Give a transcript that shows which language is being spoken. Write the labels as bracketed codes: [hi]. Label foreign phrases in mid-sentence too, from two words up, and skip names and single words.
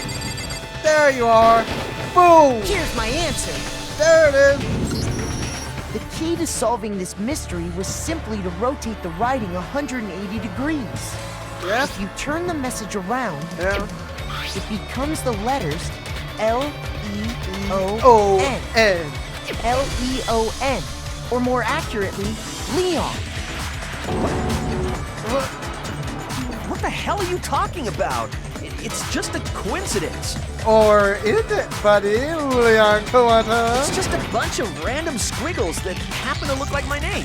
[en] There you are. Boom! Here's my answer. There it is. The key to solving this mystery was simply to rotate the writing 180 degrees. Yes. If you turn the message around, Yeah. it becomes the letters L-E-O-N. O-N. L-E-O-N. Or more accurately, Leon. What the hell are you talking about? It's just a coincidence. Or is it, buddy? Leon Kawata? It's just a bunch of random squiggles that happen to look like my name.